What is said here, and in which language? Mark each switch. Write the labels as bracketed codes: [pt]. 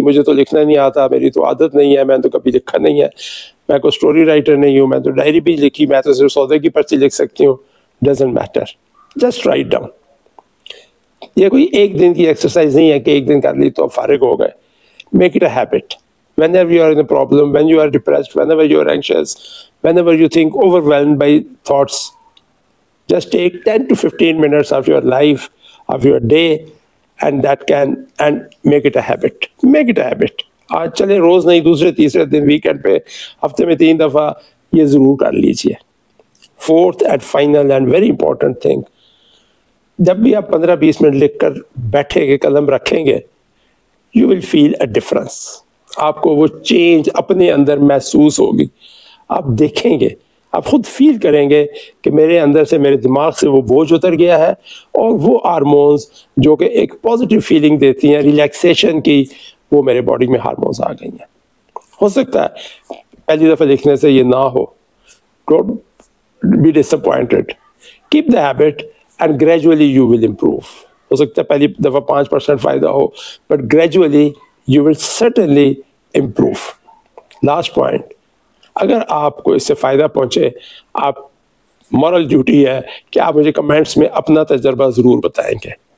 [ur] مجھے تو لکھنا نہیں آتا، میری تو عادت نہیں ہے، میں تو کبھی لکھا نہیں ہے، میں کوئی اسٹوری رائٹر نہیں ہوں، میں تو ڈائری بھی لکھی، میں تو صرف سودے کی پرچی لکھ سکتی ہوں. [en] Doesn't matter, just write down. [ur] یہ کوئی ایک دن کی ایکسرسائز نہیں ہے کہ ایک دن کر لی تو فارغ ہو گئے. [en] Make it a habit. Whenever you are in a problem, when you are depressed, whenever you are anxious, whenever you think overwhelmed by thoughts, just take 10 to 15 minutes of your life, of your day, and make it a habit. Make it a habit. [ur] آج چلے روز نہیں، دوسرے تیسرے دن weekend پہ ہفتے میں 3 دفعہ یہ ضرور کر لیجئے. [en] fourth and final and very important thing, [ur] جب بھی آپ 15-20 منٹ لکھ کر بیٹھیں گے، قلم رکھیں گے، [en] you will feel a difference. [ur] آپ کو وہ چینج اپنے اندر محسوس ہوگی. آپ دیکھیں گے، آپ خود فیل کریں گے کہ میرے اندر سے، میرے دماغ سے وہ بوجھ اتر گیا ہے، اور وہ ہارمونز جو کہ ایک پازیٹیو فیلنگ دیتی ہیں ریلیکسیشن کی، وہ میرے باڈی میں ہارمونز آ گئی ہیں. ہو سکتا ہے پہلی دفعہ لکھنے سے یہ نہ ہو. [en] Don't be disappointed. Keep the habit and gradually you will improve. [ur] ہو سکتا ہے پہلی دفعہ 5% فائدہ ہو، [en] But gradually you will certainly improve. Last point, [ur] اگر آپ کو اس سے فائدہ پہنچے، آپ مورل ڈیوٹی ہے کہ آپ مجھے کمنٹس میں اپنا تجربہ ضرور بتائیں گے.